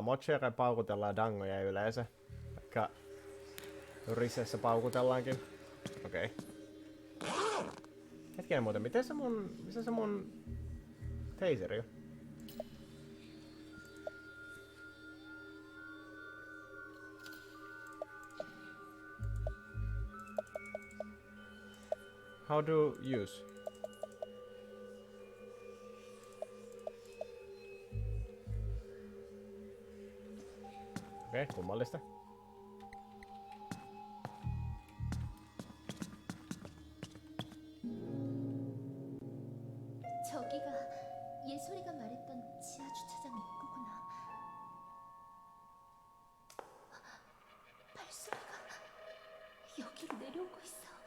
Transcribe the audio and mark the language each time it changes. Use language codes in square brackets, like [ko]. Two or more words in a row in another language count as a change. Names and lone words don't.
[fi] Mochia kai paukutellaan dangoja yleensä. Vaikka risessä paukutellaankin. Okei. Hetkinen muuten, missä se mun taseri on? [en] How do use? [fi] Okei, kummallista. [ko] 저기가 예솔이가 말했던 지하 주차장 입구구나. 발소리가 여기로 내려오고 있어.